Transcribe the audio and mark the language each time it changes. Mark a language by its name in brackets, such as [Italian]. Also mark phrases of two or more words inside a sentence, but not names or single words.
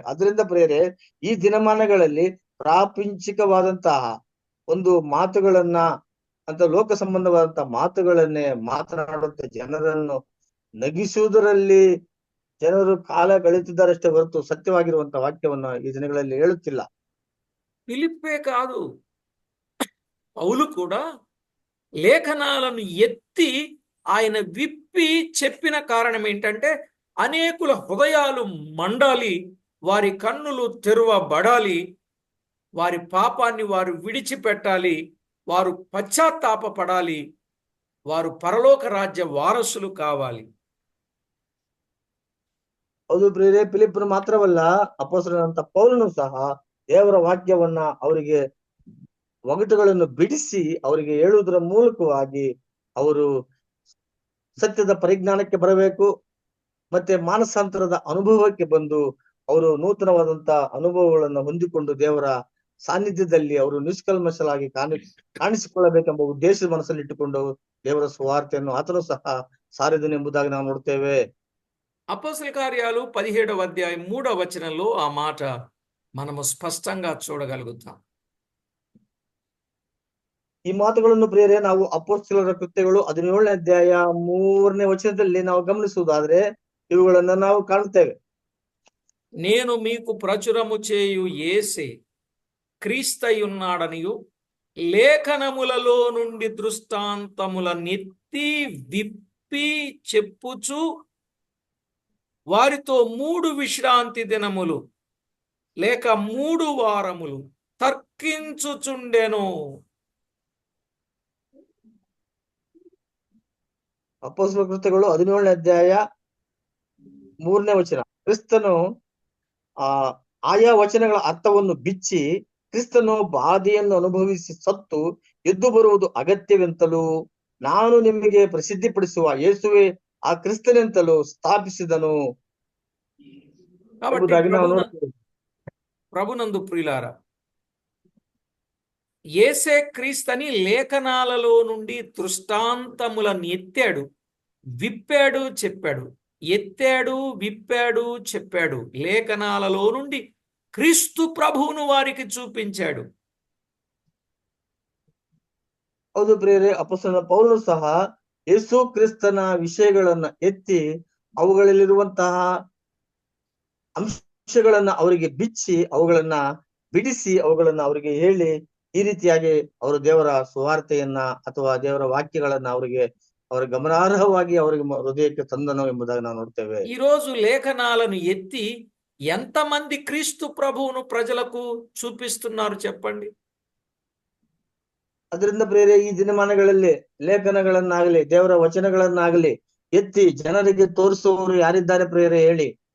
[Kannada] ಅದರಿಂದ ಪ್ರಿಯರೇ, ಈ ದಿನಮಾನಗಳಲ್ಲಿ ಪ್ರಾಪಂಚಿಕವಾದಂತಹ ಒಂದು ಮಾತುಗಳನ್ನ ಅಂತ ಲೋಕ ಸಂಬಂಧವಾದಂತಹ ಮಾತುಗಳನ್ನೇ ಮಾತನಾಡುವಂತ ಜನರನ್ನು ನಗಿಸುವುದರಲ್ಲಿ ಜನರು ಕಾಲ ಕಳೀತಿದ್ದಾರಷ್ಟೇ ಹೊರತು ಸತ್ಯವಾಗಿರುವಂತ ವಾಕ್ಯವನ್ನ ಈ ದಿನಗಳಲ್ಲಿ ಹೇಳುತ್ತಿಲ್ಲ. [Telugu] ఫిలిప్పే కాదు, పౌలు కూడా లేఖనాలను ఎత్తి ఆయన విప్పి చెప్పిన కారణం ఏంటంటే, అనేకుల హృదయాలు మండాలి, వారి కన్నులు తెరవబడాలి, వారి పాపాన్ని వారు విడిచిపెట్టాలి, వారు పశ్చాత్తాపపడాలి, వారు పరలోక రాజ్య వారసులు కావాలి. [Kannada] ಹೌದು ಪ್ರಿಯರೇ, ಫಿಲಿಪ್ಪನು ಮಾತ್ರವಲ್ಲ, ಅಪೊಸ್ತಲನಾದಂತ ಪೌಲನು ಸಹ ದೇವರ ವಾಕ್ಯವನ್ನ ಅವರಿಗೆ ಒಗಟುಗಳನ್ನು ಬಿಡಿಸಿ ಅವರಿಗೆ ಹೇಳುವುದರ ಮೂಲಕವಾಗಿ ಅವರು ಸತ್ಯದ ಪರಿಜ್ಞಾನಕ್ಕೆ ಬರಬೇಕು, ಮತ್ತೆ ಮಾನಸಾಂತರದ ಅನುಭವಕ್ಕೆ ಬಂದು ಅವರು ನೂತನವಾದಂತ ಅನುಭವಗಳನ್ನು ಹೊಂದಿಕೊಂಡು ದೇವರ ಸಾನ್ನಿಧ್ಯದಲ್ಲಿ ಅವರು ನಿಷ್ಕಲ್ಮಶಲಾಗಿ ಕಾಣಿಸಿಕೊಳ್ಳಬೇಕೆಂಬ ಉದ್ದೇಶದ ಮನಸ್ಸಲ್ಲಿ ಇಟ್ಟುಕೊಂಡು ದೇವರ ಸುವಾರ್ತೆಯನ್ನು ಆತನು ಸಹ ಸಾರಿದನು ಎಂಬುದಾಗಿ ನಾವು ನೋಡ್ತೇವೆ. [Telugu] అపోస్తల కార్యాలు 17వ అధ్యాయం 3వ వచనంలో ఆ మాట మనము స్పష్టంగా చూడగలుగుతాం. [Kannada] ಈ ಮಾತುಗಳನ್ನು ಪ್ರಿಯರೇ ನಾವು ಅಪೊಸ್ತಲರ ಕೃತ್ಯಗಳು 17ನೇ ಅಧ್ಯಾಯ 3ನೇ ವಚನದಲ್ಲಿ ನಾವು ಗಮನಿಸುವುದಾದ್ರೆ ಇವುಗಳನ್ನ ನಾವು ಕಾಣುತ್ತೇವೆ. [Telugu] నేను మీకు ప్రచురము చేయు యేసే క్రీస్తయున్నాడనియు లేఖనములలో నుండి దృష్టాంతముల నెత్తి విప్పి చెప్పుచు వారితో 3 విశ్రాంతి దినములు లేక 3 వారములు తర్కించుచుండెను. [Kannada] ಅಪೊಸ್ತಲರ ಕೃತ್ಯಗಳು 17ನೇ ಅಧ್ಯಾಯ 3ನೇ ವಚನ, ಕ್ರಿಸ್ತನು ಆಯಾ ವಚನಗಳ ಅರ್ಥವನ್ನು ಬಿಚ್ಚಿ ಕ್ರಿಸ್ತನು ಬಾಧೆಯನ್ನು ಅನುಭವಿಸಿ ಸತ್ತು ಎದ್ದು ಬರುವುದು ಅಗತ್ಯವೆಂತಲೂ ನಾನು ನಿಮಗೆ ಪ್ರಸಿದ್ಧಿಪಡಿಸುವ ಯೇಸುವೆ ಆ ಕ್ರಿಸ್ತನೆಂತಲೂ ಸ್ಥಾಪಿಸಿದನು ಎಂಬುದಾಗಿ ನಾವು ನೋಡ್ತೇವೆ. [Telugu] ప్రభునందు ప్రియులారా, యేసే క్రీస్తని లేఖనాలలో నుండి దృష్టాంతములను ఎత్తాడు, విప్పాడు, చెప్పాడు. ఎత్తాడు, విప్పాడు, చెప్పాడు. లేఖనాలలో నుండి క్రీస్తు ప్రభువును వారికి చూపించాడు. [Kannada] ಹೌದು ಪ್ರಿಯರೇ, ಅಪೊಸ್ತಲನಾದ ಪೌಲನು ಸಹ ಯೇಸು ಕ್ರಿಸ್ತನ ವಿಷಯಗಳನ್ನ ಎತ್ತಿ ಅವುಗಳಲ್ಲಿರುವಂತಹ ಅಂಶಗಳನ್ನ ಅವರಿಗೆ ಬಿಚ್ಚಿ ಅವುಗಳನ್ನ ಬಿಡಿಸಿ ಅವುಗಳನ್ನ ಅವರಿಗೆ ಹೇಳಿ ಈ ರೀತಿಯಾಗಿ ಅವರು ದೇವರ ಸುವಾರ್ತೆಯನ್ನ ಅಥವಾ ದೇವರ ವಾಕ್ಯಗಳನ್ನ ಅವರ ಗಮನಾರ್ಹವಾಗಿ ಅವರಿಗೆ ಹೃದಯಕ್ಕೆ ತಂದನು ಎಂಬುದಾಗಿ ನಾವು ನೋಡ್ತೇವೆ. [Telugu] ఈ రోజు లేఖనాలను ఎత్తి ఎంతమంది క్రీస్తు ప్రభువును ప్రజలకు చూపిస్తున్నారు చెప్పండి? [Kannada] ಅದರಿಂದ ಪ್ರಿಯರೇ, ಈ ದಿನಮಾನಗಳಲ್ಲಿ ಲೇಖನಗಳನ್ನಾಗಲಿ ದೇವರ ವಚನಗಳನ್ನಾಗಲಿ ಎತ್ತಿ ಜನರಿಗೆ ತೋರಿಸುವವರು ಯಾರಿದ್ದಾರೆ ಪ್ರಿಯರೇ ಹೇಳಿ?